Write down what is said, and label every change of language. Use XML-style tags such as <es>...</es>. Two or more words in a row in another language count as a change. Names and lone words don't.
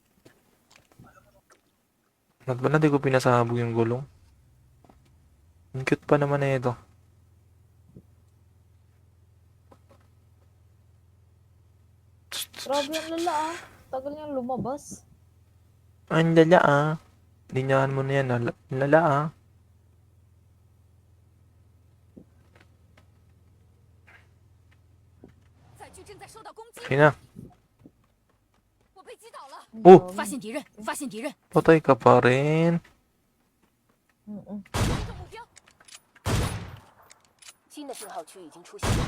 <tl>Ba't ba na di ko pinasabog yung gulong? Ang cute pa naman na ito. Grabe ang lala ah. Tagal niyang lumabas. Ang lala ah. Linyahan mo na yan. Lala ah.</tl> <zh>载具正在受到攻击，</zh> <tl>Kaya na.</tl> <zh>我被击倒了， Oh! 发现敌人，发现敌人，</zh> <tl>Patay ka pa rin. Mm-mm.</tl> <zh>击中目标。新的信号区已经出现。</zh>